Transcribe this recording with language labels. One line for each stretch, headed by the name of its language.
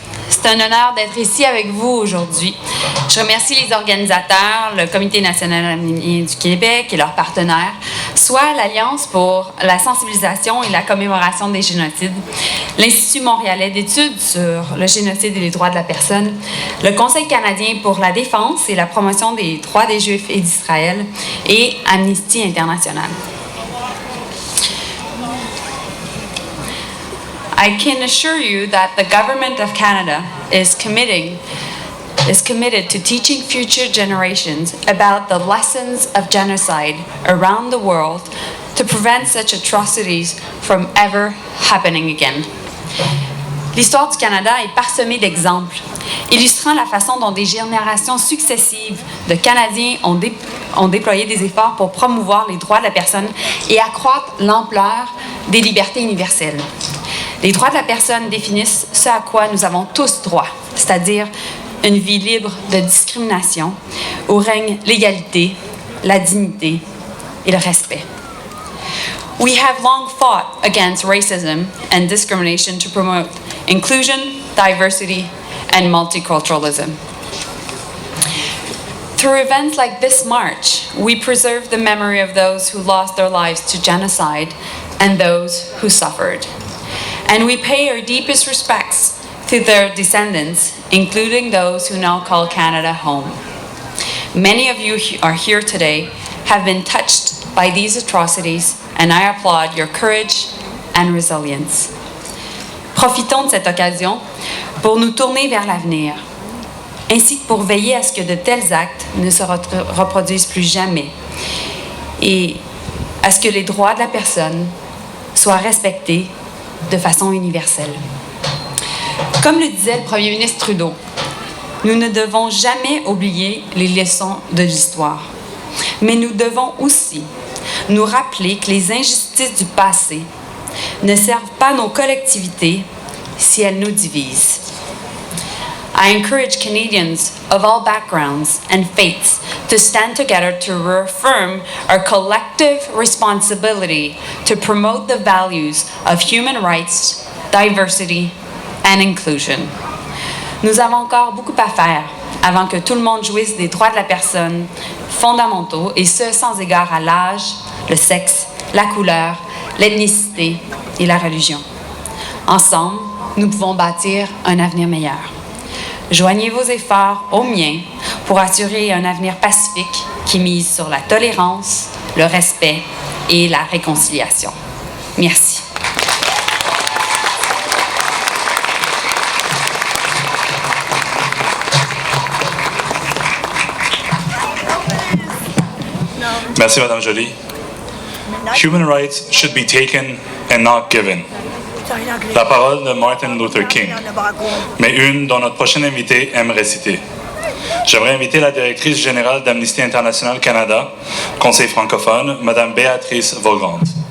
French: C'est un honneur d'être ici avec vous aujourd'hui. Je remercie les organisateurs, le Comité national arménien du Québec et leurs partenaires, soit l'Alliance pour la sensibilisation et la commémoration des génocides, l'Institut montréalais d'études sur le génocide et les droits de la personne, le Conseil canadien pour la défense et la promotion des droits des Juifs et d'Israël et Amnesty International.
English: I can assure you that the Government of Canada is committed to teaching future generations about the lessons of genocide around the world to prevent such atrocities from ever happening again.
French: L'histoire du Canada est parsemée d'exemples, illustrant la façon dont des générations successives de Canadiens ont déployé des efforts pour promouvoir les droits de la personne et accroître l'ampleur des libertés universelles. Les droits de la personne définissent ce à quoi nous avons tous droit, c'est-à-dire une vie libre de discrimination, où règne l'égalité, la dignité et le respect.
English: We have long fought against racism and discrimination to promote inclusion, diversity, and multiculturalism. Through events like this March, we preserve the memory of those who lost their lives to genocide and those who suffered. And we pay our deepest respects to their descendants, including those who now call Canada home. Many of you are here today have been touched by these atrocities, and I applaud your courage and resilience.
French: Profitons de cette occasion pour nous tourner vers l'avenir, ainsi que pour veiller à ce que de tels actes ne se reproduisent plus jamais et à ce que les droits de la personne soient respectés de façon universelle. Comme le disait le premier ministre Trudeau, nous ne devons jamais oublier les leçons de l'histoire, mais nous devons aussi nous rappeler que les injustices du passé ne servent pas nos collectivités si elles nous divisent.
English: I encourage Canadians of all backgrounds and faiths to stand together to reaffirm our collective responsibility to promote the values of human rights, diversity, and inclusion.
French: Nous avons encore beaucoup à faire avant que tout le monde jouisse des droits de la personne fondamentaux, et ce sans égard à l'âge, le sexe, la couleur, l'ethnicité et la religion. Ensemble, nous pouvons bâtir un avenir meilleur. Joignez vos efforts aux miens pour assurer un avenir pacifique qui mise sur la tolérance, le respect et la réconciliation. Merci. Merci, Mme Joly.
English: Human rights should be taken and not given.
French: La parole de Martin Luther King, mais une dont notre prochaine invité aime réciter. J'aimerais inviter la directrice générale d'Amnesty International Canada, Conseil francophone, Mme Béatrice Vaugante.